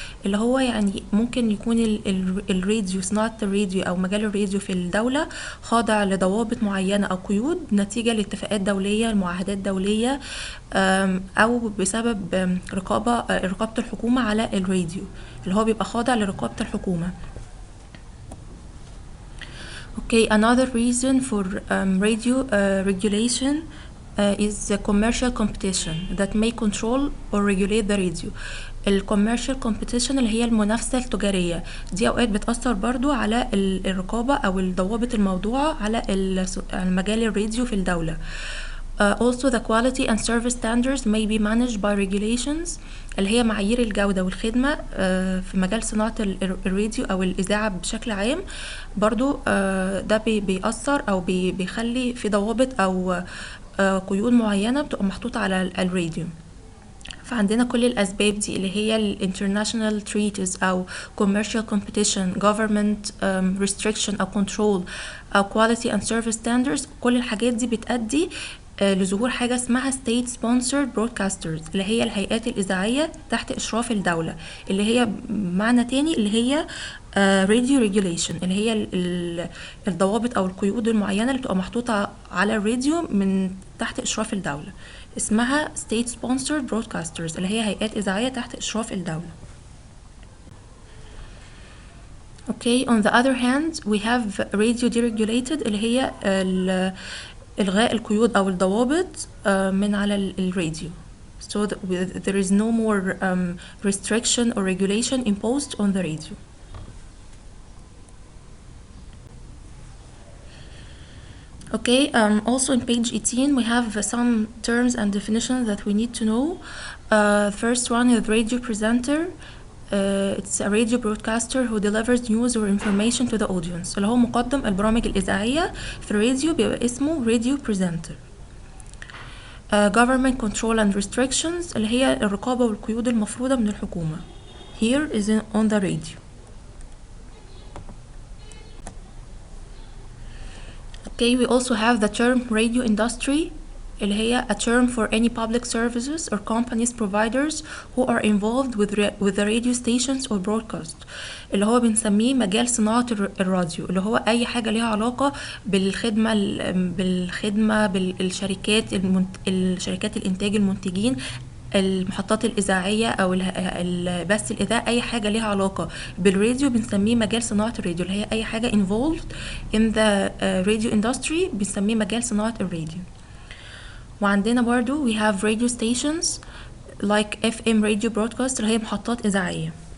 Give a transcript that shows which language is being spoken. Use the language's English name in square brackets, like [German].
[Arabic] اللي هو يعني ممكن يكون الراديو, صناعة الراديو أو مجال الراديو في الدولة خاضع لضوابط معينة أو قيود نتيجة لاتفاقات دولية, المعاهدات دولية, أو بسبب رقابة الحكومة على الراديو اللي هو بيبقى خاضع لرقابة الحكومة. [English] Okay, another reason for radio regulation is the commercial competition that may control or regulate the radio. [Arabic] commercial competition اللي هي المنافسة التجارية دي أوقات بتأثر برضو على الرقابة أو الضوابط الموضوعة على المجال الراديو في الدولة. [English] Also the quality and service standards may be managed by regulations [Arabic] اللي هي معايير الجودة والخدمة في مجال صناعة الراديو أو الإذاعة بشكل عام. برضو ده بيأثر أو بيخلي في ضوابط أو قيود معينة بتبقى محطوطة على الراديو. فعندنا كل الأسباب دي اللي هي international treaties أو commercial competition, government restriction أو control أو quality and service standards. كل الحاجات دي بتأدي لظهور حاجة اسمها state sponsored broadcasters اللي هي الهيئات الإذاعية تحت إشراف الدولة, اللي هي معنى تاني اللي هي radio regulation اللي هي الضوابط أو القيود المعينة اللي بتبقى محطوطة على الراديو من تحت إشراف الدولة, اسمها state sponsored broadcasters اللي هي هيئات إذاعية تحت إشراف الدولة. [English] Okay, on the other hand we have radio deregulated [Arabic] اللي هي إلغاء القيود أو الضوابط من على الراديو. [English] So there is no more restriction or regulation imposed on the radio. Okay, also in page 18 we have some terms and definitions that we need to know. First one is radio presenter. It's a radio broadcaster who delivers news or information to the audience. [Arabic] اللي هو مقدم البرامج الإذاعية في الراديو بيبقى اسمه radio presenter. [English] Government control and restrictions [Arabic] اللي هي الرقابة والقيود المفروضة من الحكومة. [English] Here is on the radio. Okay, we also have the term radio industry [Arabic] اللي هي [English] a term for any public services or companies providers who are involved with the radio stations or broadcast. [Arabic] اللي هو بنسميه مجال صناعة الراديو, اللي هو أي حاجة ليها علاقة بالخدمة بالشركات الشركات الإنتاج, المنتجين, المحطات الإذاعية أو البث الإذاعي، أي حاجة ليها علاقة بالراديو بنسميه مجال صناعة الراديو، اللي هي أي حاجة [English] involved in the radio industry [Arabic] بنسميه مجال صناعة الراديو. وعندنا برضو [English] we have radio stations like FM radio broadcast [Arabic] اللي هي محطات إذاعية.